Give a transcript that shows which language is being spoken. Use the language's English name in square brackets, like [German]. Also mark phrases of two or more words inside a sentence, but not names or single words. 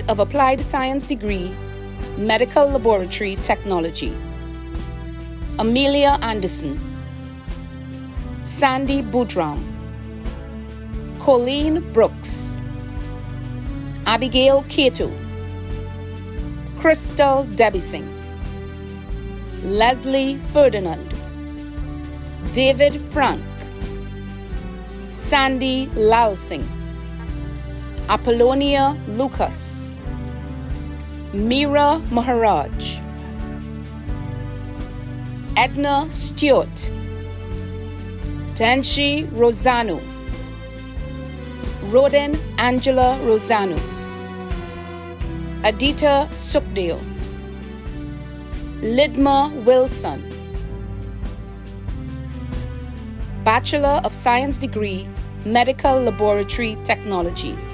[English] of Applied Science degree, Medical Laboratory Technology, Amelia Anderson, Sandy Boudram, Colleen Brooks, Abigail Cato, Crystal Debising, Leslie Ferdinand, David Frank, Sandy Lalsing, Apollonia Lucas, Meera Maharaj, Edna Stewart, Tenshi Rosano, Rodin Angela Rosano, Adita Sukdeo, Lidma Wilson, Bachelor of Science degree, Medical Laboratory Technology,